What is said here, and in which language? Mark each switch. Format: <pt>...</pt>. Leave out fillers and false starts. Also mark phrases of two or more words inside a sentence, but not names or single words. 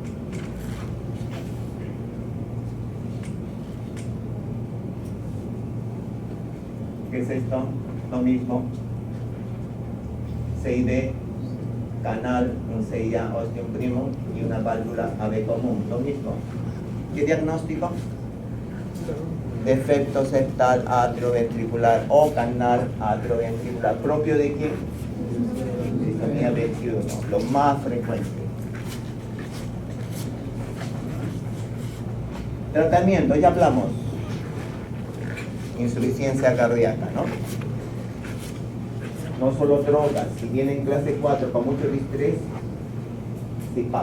<es>¿Qué es esto? Lo mismo. CID, canal, un CIA, ostium primum y una válvula AB común. Lo mismo. ¿Qué diagnóstico? Defecto septal atrioventricular o canal atrioventricular. ¿Propio de quién? Distonía 21, lo más frecuente. Tratamiento, ya hablamos. Insuficiencia cardíaca, ¿no? No solo drogas, si viene en clase 4 con mucho distrés, CPAP.</es>